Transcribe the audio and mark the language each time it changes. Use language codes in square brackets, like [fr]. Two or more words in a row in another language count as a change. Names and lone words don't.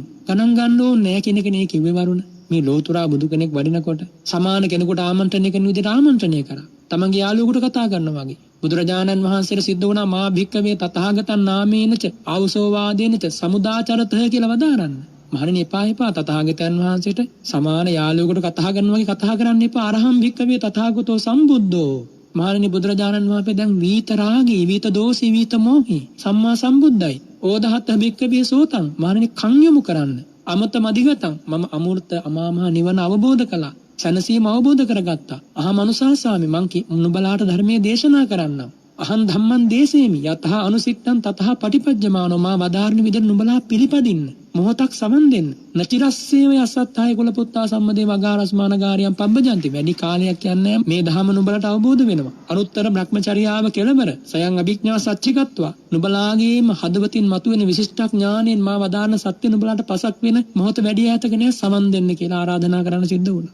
[si] ගණන් ගන්න ඕනේ නෑ කියන එක නේ කිව්වේ වරුණ. මේ ලෝතුරා බුදු කෙනෙක් වඩිනකොට සමාන කෙනෙකුට ආමන්ත්‍රණය කරන විදිහට ආමන්ත්‍රණය කරා. තමන්ගේ යාළුවෙකුට කතා කරනවා වගේ. බුදුරජාණන් වහන්සේට සිද්ධ වුණා [pi] මා භික්කවේ තථාගතං නාමේනච ආවසෝවාදේනච සමුදාචරතහ [si] කියලා වදාරන්න. මහණෙනි එපා තථාගතයන් වහන්සේට සමාන යාළුවෙකුට කතා කරනවා වගේ කතා කරන්න එපා. [pi] අරහම් භික්කවේ තථාගතෝ සම්බුද්ධෝ. [si] මහණෙනි බුදුරජාණන් වහන්සේ දැන් වීත රාගී, වීත දෝෂී, වීත මෝහී සම්මා සම්බුද්ධයි. [pi] ඕදහත් භික්කවේ සෝතං. [si] මහණෙනි කන් යොමු කරන්න. [pi] අමත මදිගතං. [si] මම අමෘත අමාමහ නිවන අවබෝධ කළා. සැනසීම අවබෝධ කරගත්තා. අහමනුසාසාමි මං නුඹලාට ධර්මයේ දේශනා කරන්නම්. [pi] අහං ධම්මං දේශේමි යතහ අනුසිට්ඨං තතහ පටිපජ්ජමානෝ [si] මා වදාරණ විදිහට නුඹලා පිළිපදින්න. මොහොතක් සමන් දෙන්න. [pi] නචිරස්සේව යසත්තාය කුල පුත්තා සම්මදේ වගාරස්මානගාරියම් පබ්බජන්ති. [si] වැඩි කාලයක් යන්නේ මේ ධහම නුඹලට අවබෝධ වෙනවා. අනුත්තර බ්‍රහ්මචර්යාව කෙළවර [pi] සයන් අභිඥා සච්චිකත්වා. [si] නුඹලාගේම හදවතින් මතුවෙන විශිෂ්ට ඥාණයෙන් මා වදාරන සත්‍ය නුඹලාට පසක් වෙන මොහොත වැඩි ඈතක නෑ සමන් දෙන්න කියලා ආරාධනා කරන්න සිද්ධ වුණා.